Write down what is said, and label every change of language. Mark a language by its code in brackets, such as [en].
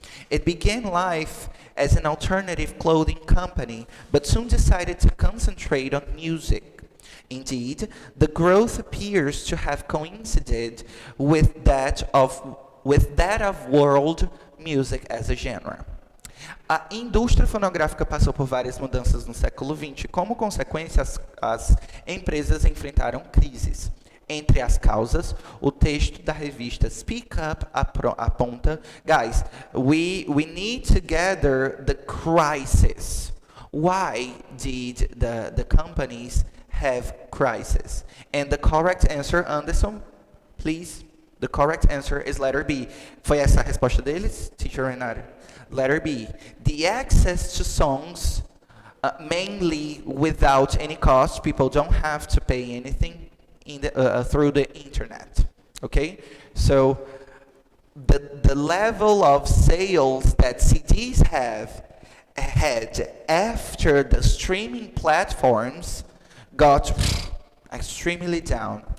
[en] It began life as an alternative clothing company, but soon decided to concentrate on music. Indeed, the growth appears to have coincided with that of with that of world music as a genre. [pt] A indústria fonográfica passou por várias mudanças no século XX. Como consequência, as empresas enfrentaram crises. Entre as causas, o texto da revista Speak Up aponta, [en] guys, we need to gather the crisis. Why did the companies have crisis? And the correct answer, Anderson, please. The correct answer is letter B. [pt] Foi essa a resposta deles, Teacher Renata? [en] Letter B. The access to songs, mainly without any cost. People don't have to pay anything through the internet. Okay? So the level of sales that CDs had after the streaming platforms got extremely down.